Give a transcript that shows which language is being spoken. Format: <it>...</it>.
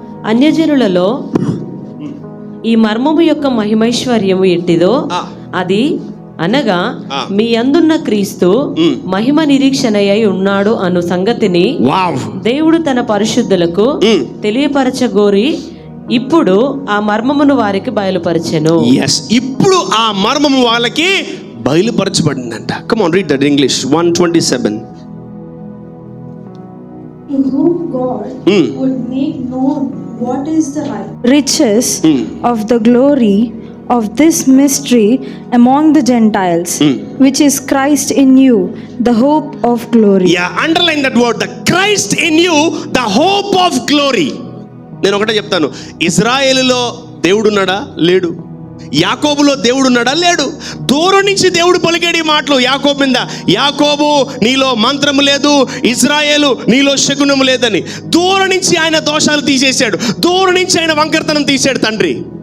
<te>అన్యజనులలో ఈ మర్మము యొక్క మహిమైశ్వర్యము ఎట్టిదో అది అనగా మీ అందున్న క్రీస్తు మహిమ నిరీక్షణయ్యి ఉన్నాడు అను సంగతిని దేవుడు తన పరిశుద్ధులకు తెలియపరచగోరి ఇప్పుడు ఆ మర్మమును వారికి బయలుపరచెను. ఇప్పుడు ఆ మర్మము వాళ్ళకి బయలుపరచబడిందంట.</te> <en>Come on, read that English. 1:27. To whom God would make known what is the riches of the glory of this mystery among the Gentiles, which is Christ in you, the hope of glory. Yeah, underline that word, the Christ in you, the hope of glory.</en> <te>నేను ఒకటే చెప్తాను, ఇజ్రాయేలులో దేవుడున్నాడా? లేడు. యాకోబులో దేవుడున్నాడా? లేడు. దూరం నుంచి దేవుడు పలికేడి మాటలు యాకోబు మీద, యాకోబు నీలో మంత్రము లేదు, ఇజ్రాయేలు నీలో శకునము లేదని. దూరం నుంచి ఆయన దోషాలు తీసేశాడు, దూరం నుంచి ఆయన వంకరతనం తీసాడు తండ్రి.</te>